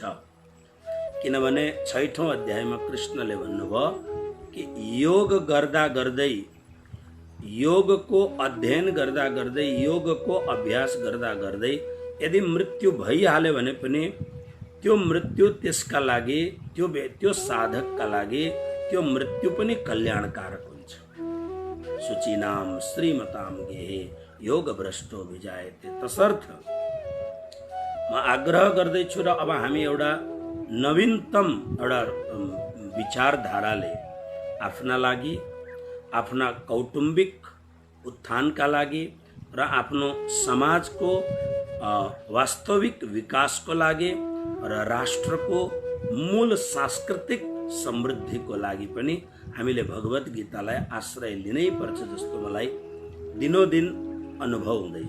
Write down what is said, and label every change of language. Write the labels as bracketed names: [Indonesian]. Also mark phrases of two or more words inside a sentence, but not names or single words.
[Nepali] किनभने 6औं अध्यायमा कृष्णले भन्नुभयो कि योग गर्दा गर्दै, योगको अध्ययन गर्दा गर्दै, योगको अभ्यास गर्दा गर्दै यदि मृत्यु भइहाल्यो भने पनि त्यो मृत्यु त्यसका लागि, त्यो साधकका लागि त्यो मृत्यु पनि कल्याणकारक हुन्छ। [Sanskrit] शुचिनाम श्रीमताम गेहे योग भ्रष्टो विजायते। [Nepali] तसर्थ म आग्रह गर्दैछु र अब हामी एउटा नवीनतम एउटा विचारधाराले आफ्ना लागि, आफ्ना कौटुम्बिक उत्थानका लागि र आफ्नो समाजको वास्तविक विकासको लागि र राष्ट्रको मूल सांस्कृतिक समृद्धिको लागि पनि हामीले भगवत गीतालाई आश्रय लिनै पर्छ जस्तो मलाई दिनोदिन अनुभव हुँदैछ।